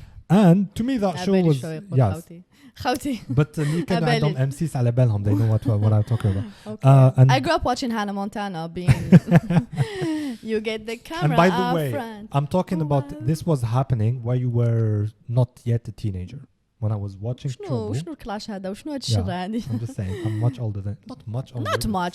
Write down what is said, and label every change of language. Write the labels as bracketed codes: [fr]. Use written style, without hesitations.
[en] And to me, that show was yes. [ar] خوتي. [en] But [ar] اللي كانوا عندهم [en] M6 [ar] على بالهم, [en] they know what I'm talking about. Okay. And I grew up watching Hannah Montana being you get the camera. And by the way, front. I'm talking about this was happening while you were not yet a teenager. When I was watching [ar] شنو الكلاش هذا وشنو هاد الشر هادي. [en] I'm just saying I'm much older than not much.